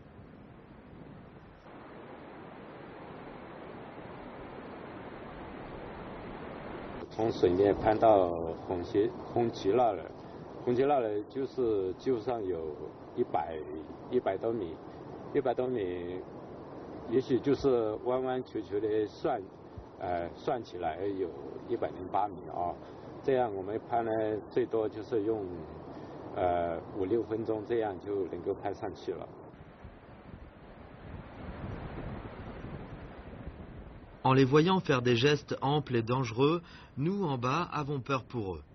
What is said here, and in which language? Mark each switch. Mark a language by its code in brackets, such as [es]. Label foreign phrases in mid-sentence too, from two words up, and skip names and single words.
[zh] From 水面攀到红旗那了，红旗那了就是就上有100多米，100多米，也许就是弯弯曲曲的算起来有108米啊。这样我们攀呢，最多就是用5、6分钟，这样就能够攀上去了。 [fr] En les voyant faire des gestes amples et dangereux, nous en bas avons peur pour eux.